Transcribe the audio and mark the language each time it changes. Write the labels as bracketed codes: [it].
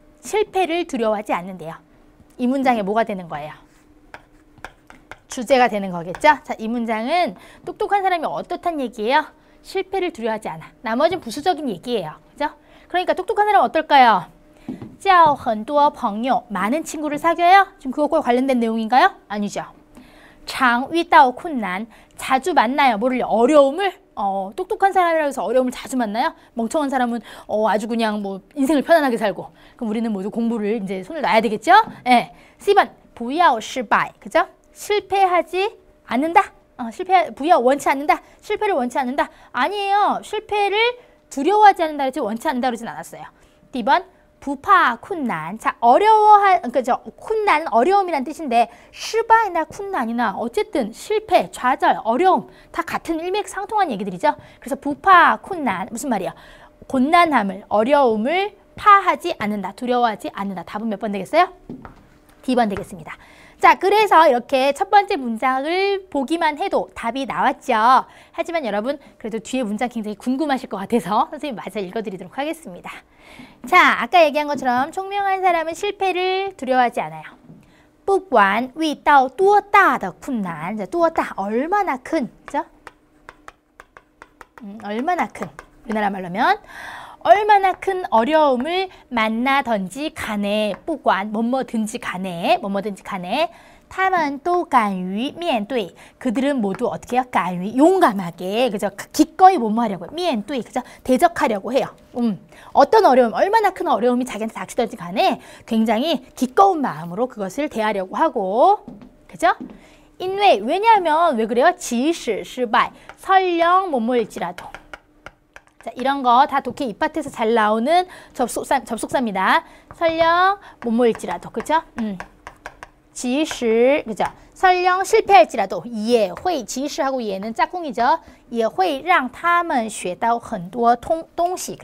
[ko] 실패를 두려워하지 않는데요. 이 문장에 뭐가 되는 거예요? 주제가 되는 거겠죠? 자, 이 문장은 똑똑한 사람이 어떻단 얘기예요? 실패를 두려워하지 않아. 나머지는 부수적인 얘기예요. 그죠? 그러니까 똑똑한 사람은 어떨까요? [zh] 交很多朋友 [ko] 많은 친구를 사귀어요? 지금 그것과 관련된 내용인가요? 아니죠. [zh] 常遇到困难 [ko] 자주 만나요. 뭐를요? 어려움을? 똑똑한 사람이라고 해서 어려움을 자주 만나요? 멍청한 사람은 아주 그냥 뭐 인생을 편안하게 살고 그럼 우리는 모두 공부를 이제 손을 놔야 되겠죠? 예. C번 [zh] 不要失败 [ko] 그죠? 실패하지 않는다? 원치 않는다? 실패를 원치 않는다? 아니에요. 실패를 두려워하지 않는다 그러지 원치 않는다 그러진 않았어요. D번 [zh] 不怕困难 [ko] 자, 그죠? 쿤난은 어려움이란 뜻인데 실패나 쿤난이나 어쨌든 실패, 좌절, 어려움 다 같은 일맥상통한 얘기들이죠. 그래서 不怕 쿤난 무슨 말이야? 곤난함을, 어려움을 파하지 않는다, 두려워하지 않는다. 답은 몇 번 되겠어요? D번 되겠습니다. 자, 그래서 이렇게 첫 번째 문장을 보기만 해도 답이 나왔죠. 하지만 여러분 그래도 뒤에 문장 굉장히 궁금하실 것 같아서 선생님이 마저 읽어드리도록 하겠습니다. 자, 아까 얘기한 것처럼 총명한 사람은 실패를 두려워하지 않아요. [zh] 不管遇到多大的困难, [ko] 多大 얼마나 큰, 그죠? 얼마나 큰, 우리나라 말로면 얼마나 큰 어려움을 만나든지 간에, 不管 뭐뭐든지 간에, [zh] 他们都敢于面对. [ko] 그들은 모두 어떻게 해요? 敢于 용감하게, 그죠? 기꺼이 뭐뭐하려고요? 面对, 그죠? 대적하려고 해요. 어떤 어려움, 얼마나 큰 어려움이 자기한테 닥치든지 간에 굉장히 기꺼운 마음으로 그것을 대하려고 하고, 그죠? 왜냐하면 왜 그래요? [zh] 即使失败, [ko] 설령 뭐뭐일지라도. 자, 이런 거 다 독해 입밭에서 잘 나오는 접속사입니다. 설령 뭐뭐일지라도, 그죠? 即使, 그죠? 설령 실패할지라도, 也会, 即使하고 예는 짝꿍이죠. [zh] 也会让他们学到很多东西.